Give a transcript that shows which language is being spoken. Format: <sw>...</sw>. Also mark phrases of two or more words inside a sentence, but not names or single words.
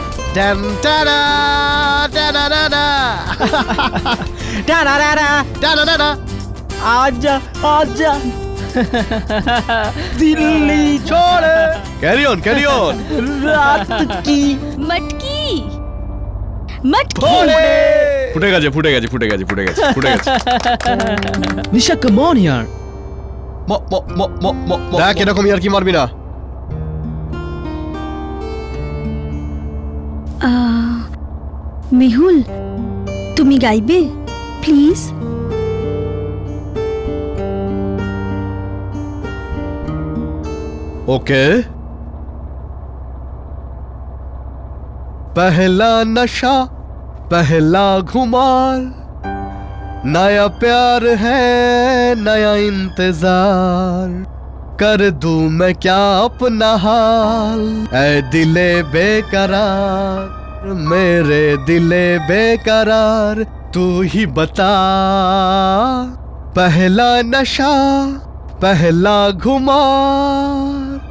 <hi>Dun, da-da, da-da-da-da. Da-da-da-da. Da-da-da-da. आजा आजा दिल्ली छोड़े</hi> <en>Carry on, carry on.</en> <hi>रात की मटकी मटकी</hi> <bn>ফুটে গেছে ফুটে গেছে ফুটে গেছে ফুটে গেছে ফুটে গেছে</bn> <hi>निशा</hi> <en>come on</en> <hi>यार</hi> <bn>দেখ এরকম আর কি মারবি না মেহুল তুমি গাইবে প্লিজ</bn> <hi>ओके पहला नशा पहला खुमार नया प्यार है नया इंतजार कर दूं मैं क्या अपना हाल ऐ दिले बेकरार मेरे दिले बेकरार तू ही बता पहला नशा पहला घुमार</hi>